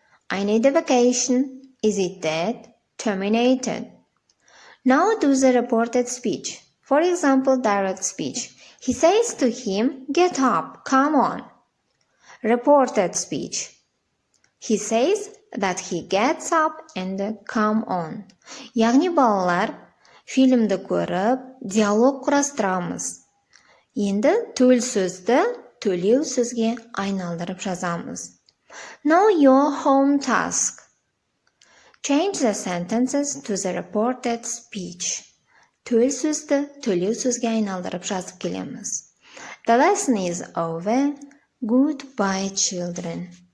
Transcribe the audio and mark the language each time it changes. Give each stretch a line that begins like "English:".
English: I need a vacation. Is it dead? Terminated. Now do the reported speech. For example, direct speech. He says to him, get up, come on. Reported speech. He says that he gets up and come on.
Kazakh: Яғни балалар, фильмді көріп, диалог құрастырамыз. Енді төл сөзді төлеу сөзге айналдырып жазамыз.
English: Now your home task. Change the sentences to the reported speech.
Kazakh: Төл сөзді төлеу сөзге айналдырып жазып келеміз.
English: The lesson is over. Goodbye, children.